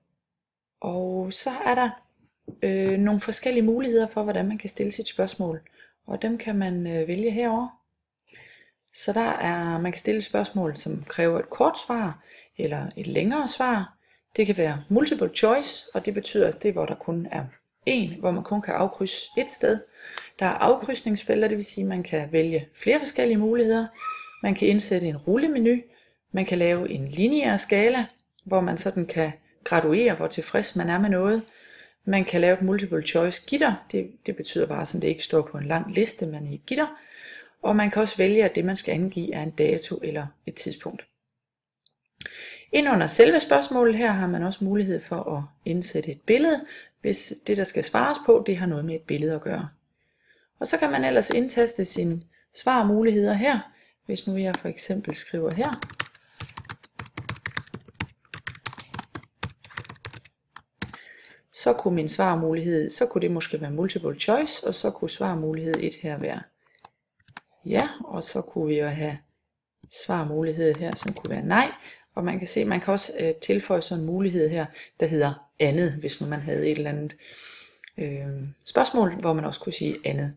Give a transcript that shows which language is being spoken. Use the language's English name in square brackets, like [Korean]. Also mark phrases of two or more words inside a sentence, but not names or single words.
[Danish] Og så er der nogle forskellige muligheder for, hvordan man kan stille sit spørgsmål. og dem kan man vælge herover. Så man kan stille spørgsmål, som kræver et kort svar eller et længere svar. Det kan være [English] multiple choice, [Danish] og det betyder, at det er, hvor der kun er hvor man kun kan afkrydse et sted. Der er afkrydsningsfelter, det vil sige, at man kan vælge flere forskellige muligheder. Man kan indsætte en rullemenu. Man kan lave en lineær skala, hvor man sådan kan graduere, hvor tilfreds man er med noget. Man kan lave et [English] multiple choice [Danish] gitter. Det betyder bare, at det ikke står på en lang liste, men i et gitter. Og man kan også vælge, at det man skal angive er en dato eller et tidspunkt. Ind under selve spørgsmålet her har man også mulighed for at indsætte et billede, hvis det der skal svares på, det har noget med et billede at gøre. Og så kan man ellers indtaste sine svarmuligheder her. Hvis nu jeg for eksempel skriver her, så kunne min svarmulighed, så kunne det måske være [English] multiple choice, [Danish] og så kunne svarmulighed 1 her være ja, og så kunne vi jo have svarmulighed her, som kunne være nej. Og man kan se, man kan også tilføje sådan en mulighed her, der hedder andet, hvis nu man havde et eller andet spørgsmål, hvor man også kunne sige andet.